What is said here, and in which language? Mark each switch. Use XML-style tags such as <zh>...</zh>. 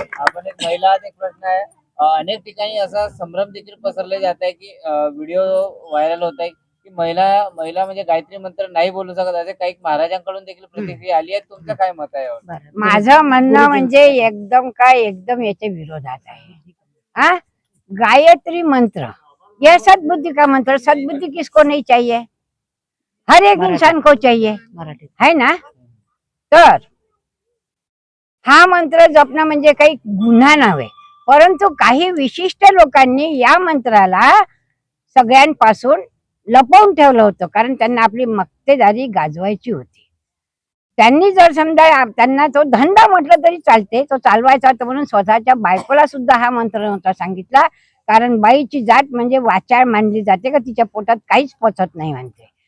<mr>आपण एक महिला आहात, एक प्रश्न आहे. अनेक ठिकाणी असा संभ्रम देखील पसरले जात आहे की व्हिडिओ व्हायरल होत आहे की महिला महिला म्हणजे गायत्री मंत्र नाही बोलू शकत, असे काही महाराजांकडून देखील प्रतिक्रिया आली आहे. तुमचं काय मत आहे यावर? बरं, माझं म्हणणं म्हणजे एकदम याच्या विरोधात आहे.</mr> <hi>हा, गायत्री मंत्र यह सद्बुद्धि का मंत्र, सद्बुद्धि किसको नहीं चाहिए, हर एक इंसान को चाहिए, है ना.</hi> <mr>तर हा मंत्र जपणं म्हणजे काही गुन्हा नव्हे, परंतु काही विशिष्ट लोकांनी या मंत्राला सगळ्यांपासून लपवून ठेवलं होतं, कारण त्यांना आपली मक्तेदारी गाजवायची होती. त्यांनी जर समजा त्यांना तो धंदा म्हटलं तरी चालते, तो चालवायचा होता म्हणून स्वतःच्या बायकोला सुद्धा हा मंत्र नव्हता सांगितला, कारण बाईची जात म्हणजे वाचाळ मानली जाते का तिच्या पोटात काहीच पचत नाही म्हणते.</mr>